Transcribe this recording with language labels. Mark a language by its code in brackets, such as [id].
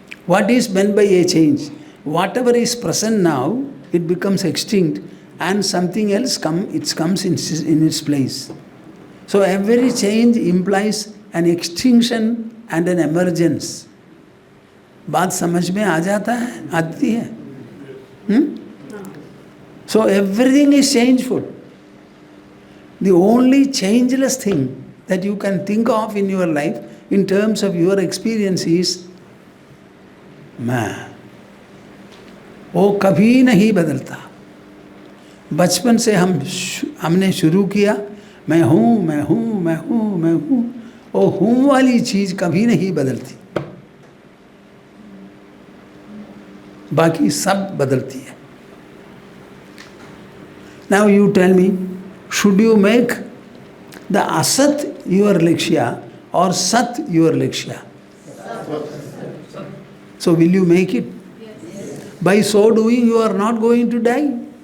[en] What is meant by a change? Whatever is present now, it becomes extinct and something else comes in its place. So every change implies an extinction and an emergence. [hi] बात समझ में आ जाता है, आती है? [en] So everything is changeful. The only changeless thing that you can think of in your life in terms of your experience is मैं। [hi] वो कभी नहीं बदलता। बचपन से हमने शुरू किया, मैं हूँ मैं हूँ मैं हूँ मैं हूँ, वो हूँ वाली चीज़ कभी नहीं बदलती, बाकी सब बदलती है। [en] Now you tell me, should you make the Asat your Lakshya or Sat your Lakshya? So will you make it? Yes. By so doing, you are not going to die.